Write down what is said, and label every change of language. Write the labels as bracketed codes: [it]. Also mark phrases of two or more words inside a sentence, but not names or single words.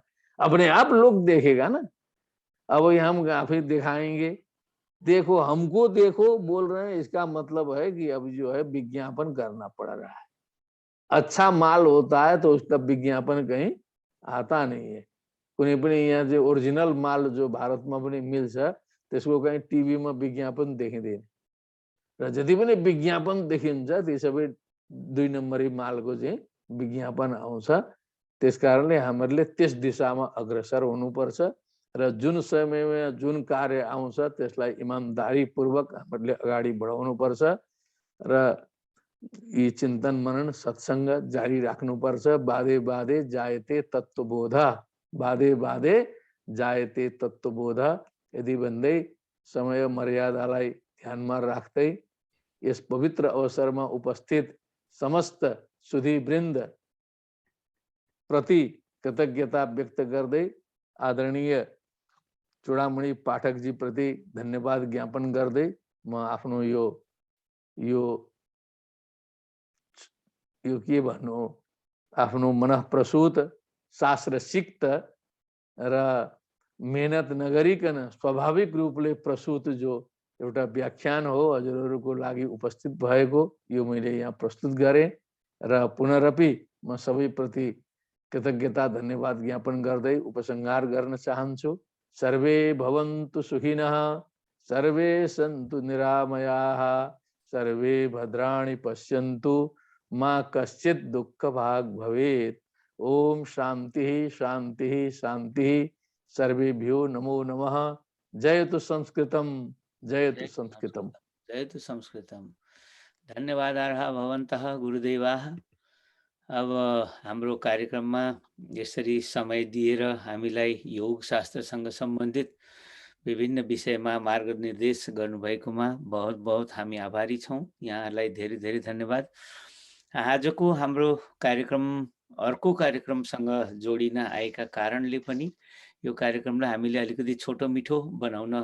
[hi] अपने आप लोग देखेगा ना। अब हम फिर दिखाएंगे, देखो हमको देखो बोल रहे हैं, इसका मतलब है कि अब जो है विज्ञापन करना पड़ रहा है। अच्छा माल होता है तो उसका विज्ञापन कहीं आता नहीं है। [ne] कुनै पनि यहाँ जो ओरिजिनल माल जो भारतमा पनि मिल्छ त्यसको कहीं टिभी में विज्ञापन देखिँदैन। र जति पनि विज्ञापन देखिन्छ ती सबै 2 नम्बरी मालको चाहिँ विज्ञापन आउँछ। त्यसकारणले हामीहरूले त्यस दिशामा अग्रसर हुनुपर्छ र जुन समयमा जुन कार्य आउँछ त्यसलाई इमानदारी पूर्वक हामीहरूले अगाडि बढाउनु पर्छ र यी चिन्तन मनन सत्संग जारी राख्नुपर्छ। [sa] बाधे बाधे जायते तत्वबोध, बाधे बाधे जायते तत्वबोध [ne] यदि भन्दै समय मर्यादालाई ध्यानमा राख्दै यस पवित्र अवसरमा उपस्थित समस्त सुधीवृन्द प्रति कृतज्ञता व्यक्त गर्दै आदरणीय चूड़ामणि पाठक जी प्रति धन्यवाद ज्ञापन गर्दै म आफ्नो यो के भन्नु, आफ्नो मनः प्रसूत शास्त्र सिक्त र मेहनत नगरिकन स्वाभाविक रूपले प्रसूत जो एउटा व्याख्यान हो हजुरहरूको लागि उपस्थित भएको यो मैले यहाँ प्रस्तुत गरेँ र पुनरपि म सबैप्रति कृतज्ञता धन्यवाद ज्ञापन गर्दै उपसंहार गर्न चाहन्छु। [sa] सर्वे भवन्तु सुखिनः, सर्वे सन्तु निरामयाः, सर्वे भद्राणि पश्यन्तु, मां कश्चित् दुःख भाग भवेत्। ओम शांति शांति शांति। सर्वेभ्यो नमो नमः। जयतु संस्कृतम, जयतु संस्कृतम, जयतु संस्कृतम। धन्यवादार्ह भवन्तः गुरुदेवाः। [ne] अब हाम्रो कार्यक्रममा यसरी समय दिएर हामीलाई योग शास्त्रसँग सम्बन्धित विभिन्न विषयमा मार्गनिर्देश गर्नुभएकोमा [hi] बहुत बहुत [ne] हामी आभारी छौँ। यहाँलाई धेरै धेरै धन्यवाद। आजको हाम्रो कार्यक्रम अर्को कार्यक्रमसँग जोडिन आएका कारणले पनि यो कार्यक्रमलाई हामीले अलिकति छोटो मिठो बनाउन